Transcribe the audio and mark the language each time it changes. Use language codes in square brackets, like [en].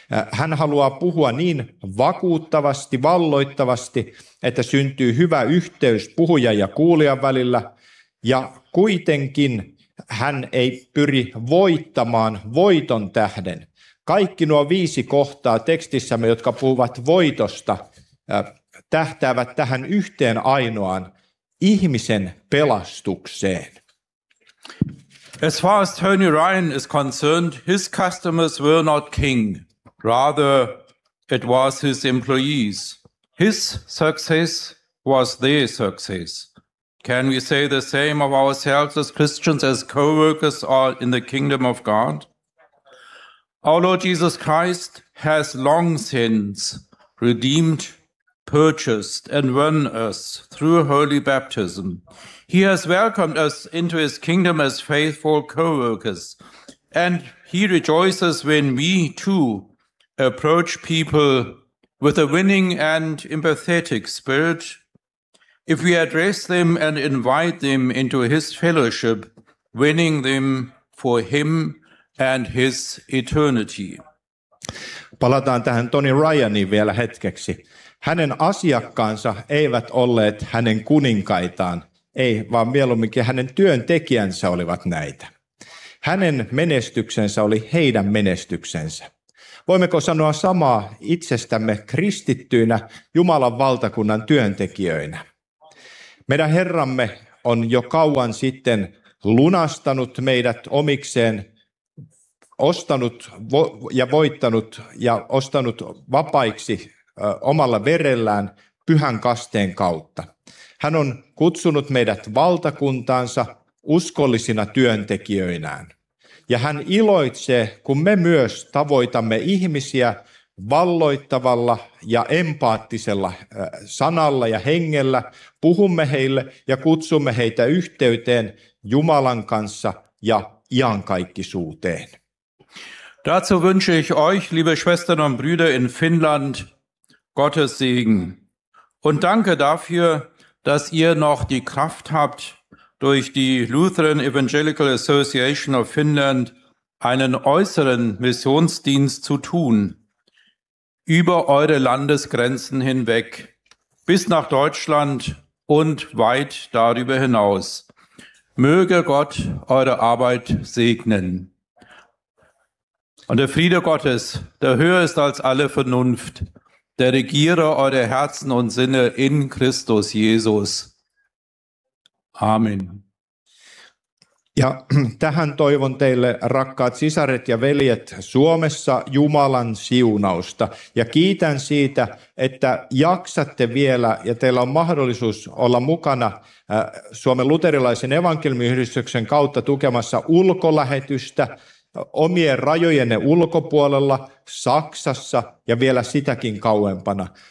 [fi] Hän haluaa puhua niin vakuuttavasti, valloittavasti, että syntyy hyvä yhteys puhujan ja kuulijan välillä, ja kuitenkin hän ei pyri voittamaan voiton tähden. Kaikki nuo viisi kohtaa tekstissämme, jotka puhuvat voitosta, tähtäävät tähän yhteen ainoaan ihmisen pelastukseen. [en] As far as Tony Ryan is concerned, his customers were not king. Rather, it was his employees. His success was their success. Can we say the same of ourselves as Christians, as co-workers or in the kingdom of God? Our Lord Jesus Christ has long since redeemed, purchased, and won us through holy baptism. He has welcomed us into his kingdom as faithful co-workers, and he rejoices when we too approach people with a winning and empathetic spirit. If we address them and invite them into his fellowship, winning them for him and his eternity. [fi] Palataan tähän Tony Ryaniin vielä hetkeksi. Hänen asiakkaansa eivät olleet hänen kuninkaitaan, ei, vaan mieluumminkin hänen työntekijänsä olivat näitä. Hänen menestyksensä oli heidän menestyksensä. Voimmeko sanoa samaa itsestämme kristittyinä Jumalan valtakunnan työntekijöinä? Meidän Herramme on jo kauan sitten lunastanut meidät omikseen, ostanut ja voittanut ja ostanut vapaiksi omalla verellään pyhän kasteen kautta. Hän on kutsunut meidät valtakuntaansa uskollisina työntekijöinään. Ja hän iloitsee, kun me myös tavoitamme ihmisiä valloittavalla ja empaattisella sanalla ja hengellä, puhumme heille ja kutsumme heitä yhteyteen Jumalan kanssa ja iankaikkisuuteen. [de] Dazu wünsche ich euch, liebe Schwestern und Brüder in Finnland, Gottes Segen. Und danke dafür, dass ihr noch die Kraft habt, durch die Lutheran Evangelical Association of Finland einen äußeren Missionsdienst zu tun, über eure Landesgrenzen hinweg, bis nach Deutschland und weit darüber hinaus. Möge Gott eure Arbeit segnen. Und der Friede Gottes, der höher ist als alle Vernunft, der regiere eure Herzen und Sinne in Christus Jesus. Amen. [fi] Ja tähän toivon teille, rakkaat sisaret ja veljet Suomessa, Jumalan siunausta. Ja kiitän siitä, että jaksatte vielä ja teillä on mahdollisuus olla mukana Suomen luterilaisen evankeliumiyhdistyksen kautta tukemassa ulkolähetystä omien rajojenne ulkopuolella, Saksassa ja vielä sitäkin kauempana.